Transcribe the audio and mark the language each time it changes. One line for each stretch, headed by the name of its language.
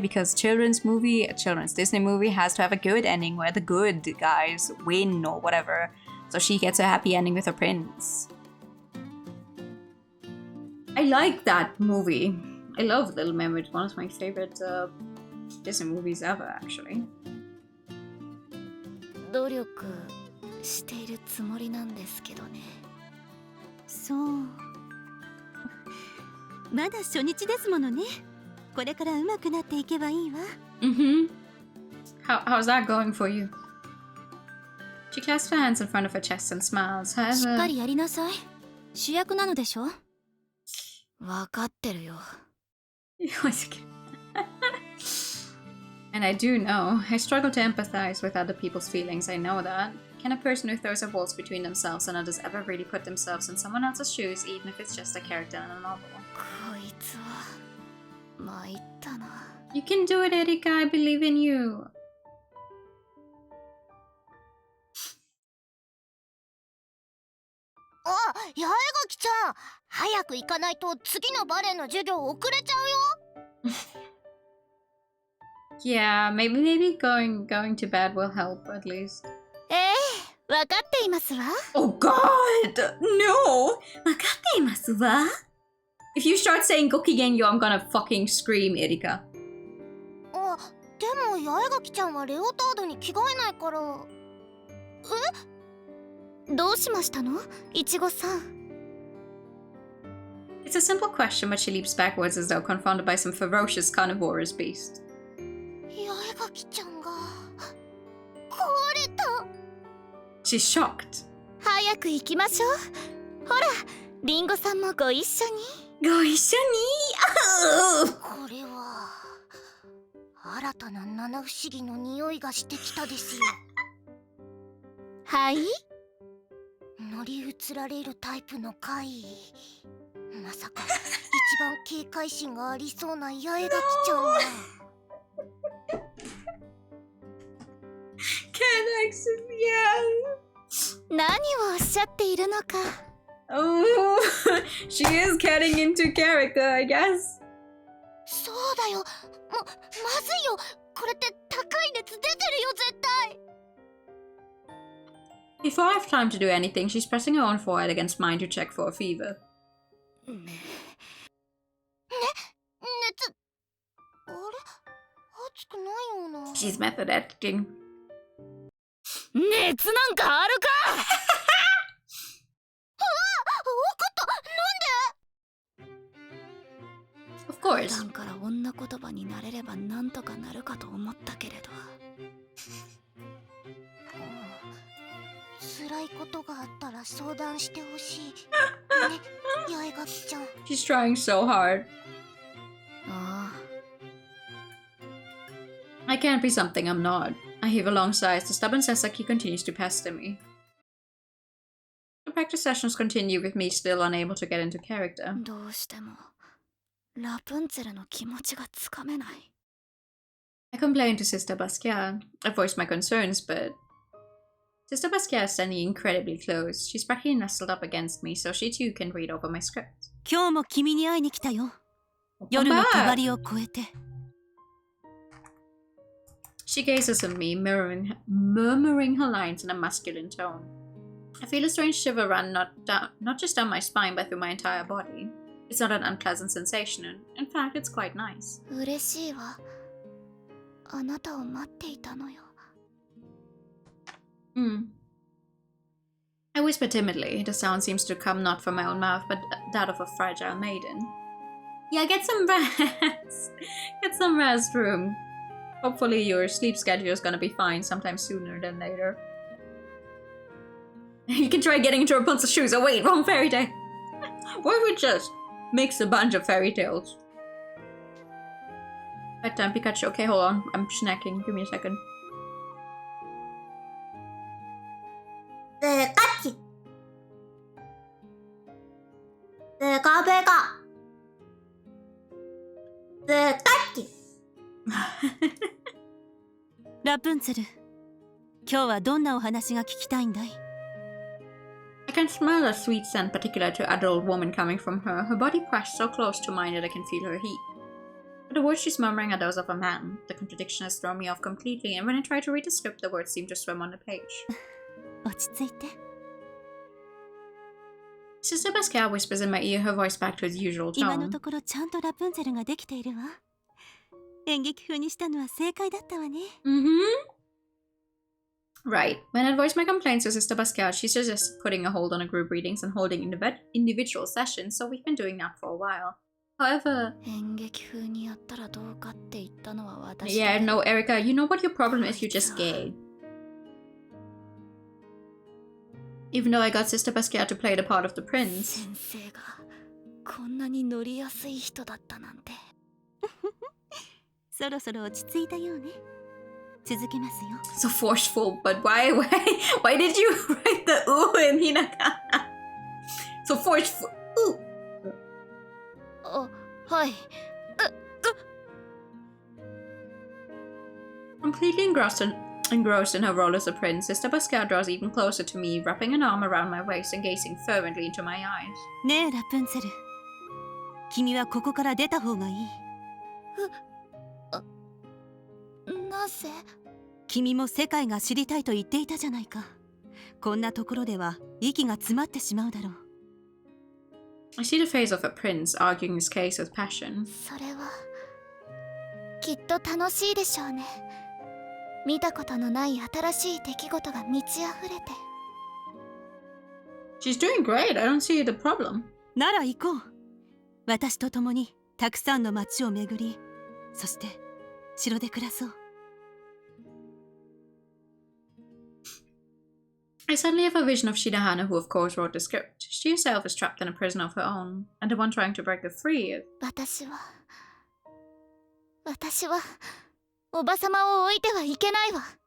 English: Because a children's Disney movie has to have a good ending where the good guys win or whatever. So she gets a happy ending with her prince. I like that movie. I love Little Mermaid. One of my favorite Disney movies ever, actually.
Japanese: 努力しているつもりなんですけどね。そう。まだ初日ですものね。これから上手くなっていけばいいわ。
English: How's that going for you? She clasped her hands in front of her chest and smiles.
Japanese: しっかりやりなさい。主役なのでしょ。わかってるよ。
English: And I do know. I struggle to empathize with other people's feelings, I know that. Can a person who throws a waltz between themselves and others ever really put themselves in someone else's shoes, even if it's just a character in a novel?
Japanese: こいつは参ったな。
English: You can do it, Erika. I believe in you.
Japanese: Ah, 八重垣ちゃん、早く行かないと次のバレエの授業遅れちゃうよ。
English: Yeah, maybe going to bed will help at least.
Japanese: わかっていますわ。
English: Oh God, no!
Japanese: わかっていますわ。
English: If you start saying Gokigenyo, I'm gonna fucking scream, Erika.
Japanese: あ、でも八重垣ちゃんはレオタードに着替えないから。どうしましたの、いちごさん。
English: It's a simple question, but she leaps backwards as though confronted by some ferocious carnivorous beast.
Japanese: 八重垣ちゃんが壊れた。
English: She's shocked.
Japanese: 早く行きましょう。ほら、リンゴさんもご一緒に。ご一緒に。これは新たな七不思議の匂いがしてきたですよ。はい。乗り移られるタイプの怪異。まさか一番警戒心がありそうな八重垣ちゃんが。
English: Can actually, yeah.
Japanese: 何をおっしゃっているのか。
English: Oh, she is getting into character, I guess.
Japanese: そうだよ。まずいよ。これって高い熱出てるよ絶対。
English: Before I have time to do anything, she's pressing her own forehead against mine to check for a fever.
Japanese: 熱。あれ？熱くないような。
English: She's method acting.
Japanese: 熱なんかあるか。
English: Of course.
Japanese: 普段から女言葉になれればなんとかなるかと思ったけれど。辛いことがあったら相談してほしい。ね、八重垣ちゃん。
English: She's trying so hard.
Japanese: ああ。
English: I can't be something I'm not. I heave a long sigh as the stubborn Sasaki continues to pester me. The practice sessions continue with me still unable to get into character.
Japanese: どうしてもラプンツェルの気持ちがつかめない。
English: I complained to Sister Basquiat. I voiced my concerns, but Sister Basquiat is standing incredibly close. She's practically nestled up against me, so she too can read over my script.
Japanese: 今日も君に会いに来たよ。
English: Welcome
Japanese: 夜の
English: back.
Japanese: 帳を越えて。
English: She gazes at me, murmuring her lines in a masculine tone. I feel a strange shiver run not just down my spine, but through my entire body. It's not an unpleasant sensation. In fact, it's quite nice.
Japanese: 嬉しいわ。あなたを待っていたのよ。
English: I whisper timidly. The sound seems to come not from my own mouth, but that of a fragile maiden. Yeah, get some rest. Get some rest, room. Hopefully your sleep schedule is gonna be fine sometime sooner than later. You can try getting into Rapunzel's shoes. Oh wait, wrong fairy tale. What if we just mix a bunch of fairy tales? Bedtime Pikachu. Okay, hold on. I'm snacking. Give me a second. カッチ。カベカ。カッチ。
Japanese: ラプンツェル、今日はどんなお話が聞きたいんだい？
English: I can smell a sweet scent particular to adult woman coming from her. Her body pressed so close to mine that I can feel her heat. But the words she's murmuring are those of a man. The contradiction has thrown me off completely, and when I try to read the script, the words seem to swim on the page.
Japanese: 落ち着いて。
English: Sister Basquiat whispers in my ear, her voice back to its usual
Japanese: 今の
English: tone.
Japanese: ところちゃんとラプンツェルができているわ。演劇風にしたのは正解だったわね。
English: Right. When I voiced my complaints to Sister Basquiat, she suggested putting a hold on a group readings and holding individual sessions, so we've been doing that for a while. However...
Japanese: 演劇風にやったらどうかって言ったのは私。
English: Yeah, no, Erica, you know what your problem is? You're just gay. Even though I got Sister Basquiat to play the part of the prince.
Japanese: 先生がこんなに乗りやすい人だったなんて。そろそろ落ち着いたようね。続けますよ。
English: So forceful, but why did you write the ooh in Hinaka? So forceful. Ooh.
Japanese: あ、はい。
English: Completely engrossed in her role as a prince, Sister Basquiat draws even closer to me, wrapping an arm around my waist and gazing fervently into my eyes.
Japanese: ねえラプンツェル、君はここから出た方がいい。なぜ？君も世界が知りたいと言っていたじゃないか。こんなところでは息が詰まってしまうだろう。
English: I see the face of a prince arguing his case with passion.
Japanese: それはきっと楽しいでしょうね。見たことのない新しい出来事が満ち溢れて。
English: She's doing great. I don't see the problem.
Japanese: なら行こう。私と共にたくさんの街を巡り、そして城で暮らそう。
English: I suddenly have a vision of Shirahane, who of course wrote the script. She herself is trapped in a prison of her own, and the one trying to break her free is...
Japanese: 私はおばさまを置いてはいけないわ。